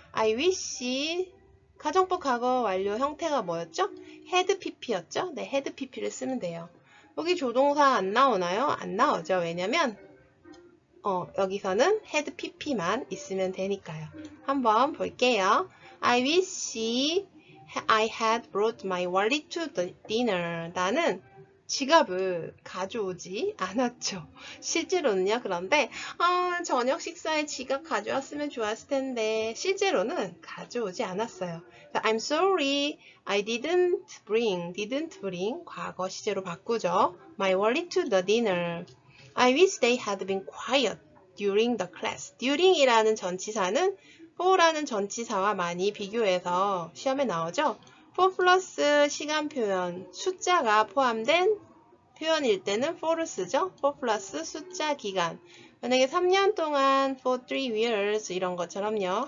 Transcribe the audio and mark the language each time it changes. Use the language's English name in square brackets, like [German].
[Korean] I wish 가정법 과거 완료 형태가 뭐였죠? had pp였죠? 네, had pp를 쓰면 돼요. 여기 조동사 안 나오나요? 안 나오죠. 왜냐면 여기서는 had pp만 있으면 되니까요. 한번 볼게요. [English] I wish I had brought my wallet to the dinner. [Korean] 나는 지갑을 가져오지 않았죠. 실제로는요. 그런데 저녁 식사에 지갑 가져왔으면 좋았을 텐데 실제로는 가져오지 않았어요. [English] I'm sorry, I didn't bring [Korean] 과거 시제로 바꾸죠. [English] My wallet to the dinner. I wish they had been quiet during the class. [Korean] during이라는 전치사는 for라는 전치사와 많이 비교해서 시험에 나오죠. for 플러스 시간 표현, 숫자가 포함된 표현일 때는 for를 쓰죠. for 플러스 숫자 기간. 만약에 3년 동안 [English] for 3 years [Korean] 이런 것처럼요.